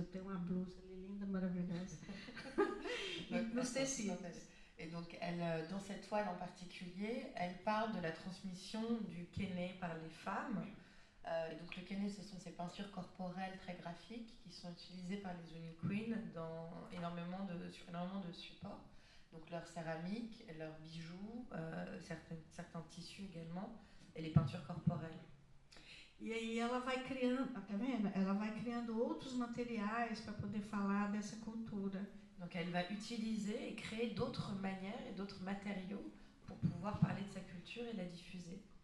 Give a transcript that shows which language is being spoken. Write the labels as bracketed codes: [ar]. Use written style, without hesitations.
[pt] Eu tenho uma blusa ali linda, maravilhosa. Nos tecidos. [fr] Et donc, elle, dans cette toile en particulier, elle parle de la transmission du kéné par les femmes. Et donc, le kéné, ce sont ces peintures corporelles très graphiques qui sont utilisées par les Rune Queen dans sur énormément de supports. Donc, leur céramique, leurs bijoux, certains tissus également, et les peintures corporelles. [pt] E aí ela vai criando, tá vendo? Ela vai criando outros materiais para poder falar dessa cultura. [fr] Donc elle va utiliser et créer d'autres manières et d'autres matériaux pour pouvoir parler de sa culture et la diffuser.